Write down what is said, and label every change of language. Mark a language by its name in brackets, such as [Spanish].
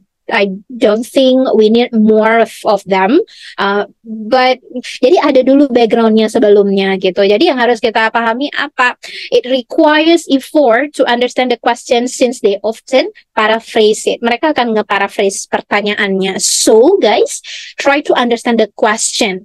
[English] I don't think we need more of them. [Indonesian] But jadi ada dulu backgroundnya sebelumnya gitu. Jadi yang harus kita pahami apa? [English] It requires effort to understand the question since they often paraphrase it. [Indonesian] Mereka akan nge-paraphrase pertanyaannya. [English] So guys, try to understand the question.